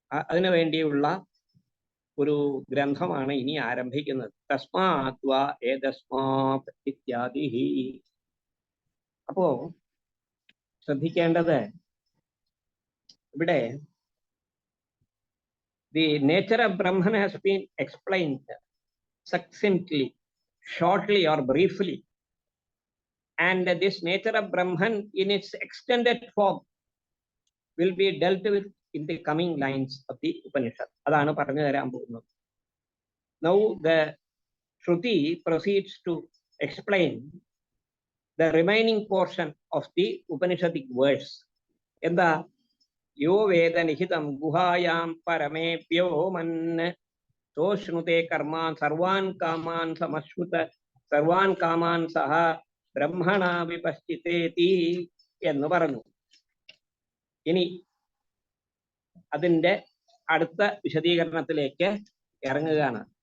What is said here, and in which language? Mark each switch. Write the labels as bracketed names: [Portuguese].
[Malayalam] അതിനു വേണ്ടിയുള്ള ഒരു ഗ്രന്ഥമാണ് ഇനി ആരംഭിക്കുന്നത്. [Sanskrit] തസ്മാത് വാ ഏതസ്മാത് ഇത്യാദി. [Malayalam] അപ്പോ ശ്രദ്ധിക്കേണ്ടത് ഇവിടെ [English] the nature of Brahman has been explained succinctly shortly or briefly. And this nature of Brahman in its extended form will be dealt with in the coming lines of the Upanishad. [Malayalam] അതാണ് പറഞ്ഞു തരാൻ പോകുന്നത്. [English] Now the Shruti proceeds to explain the remaining portion of the Upanishadic verse. [Malayalam] എന്താ? [Sanskrit] യോ വേദ നിഹിതം ഗുഹായാം പരമേഭ്യോ മന് സോഷ്ണുതേ Karman സർവാൻ കാമാൻ സമശ്രുത സർവാൻ കാമാൻ സഹ ബ്രഹ്മണ വിപശ്ചിതേതി [Malayalam] എന്ന് പറഞ്ഞു. ഇനി അതിൻ്റെ അടുത്ത വിശദീകരണത്തിലേക്ക് ഇറങ്ങുകയാണ്.